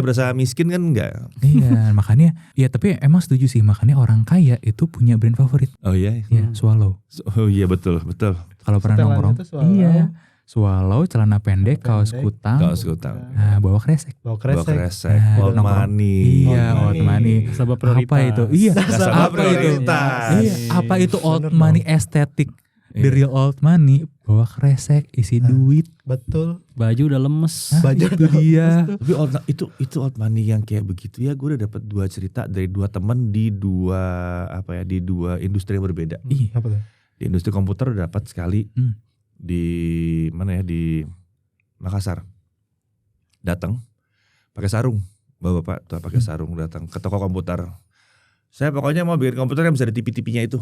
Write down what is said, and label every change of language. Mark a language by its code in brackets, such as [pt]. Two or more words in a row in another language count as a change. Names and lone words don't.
[id] berasa miskin kan nggak. Iya, makanya ya tapi emang setuju sih, makanya orang kaya itu punya brand favorit. Oh iya. Ya, Swallow. Oh iya betul. Kalau pernah Setelannya nongkrong, itu Swallow. iya. Swallow, celana pendek, kaos pendek, kutang, Kaos kutang. nah, bawa kresek. Bawa Bawa kresek. kresek, Nah, old nongkrong. money. Iya, Old old money. money. Sabab prioritas. Apa itu? Iya, Nasabah apa itu? prioritas. Iya, apa itu old Bener money dong. estetik? [en] The real old money, [id] bawa kresek, isi duit. Betul. Baju udah lemes. Baju Itu dia. Tapi itu [en] old money [id] yang kayak begitu ya, gue udah dapat 2 cerita dari 2 teman di dua industri yang berbeda. Apa tuh? Di industri komputer udah dapat sekali. Di mana ya, di Makassar. Datang pakai sarung. Bapak tuh pakai sarung datang ke toko komputer. Saya pokoknya mau bikin komputer yang bisa ada TV-TV-nya itu.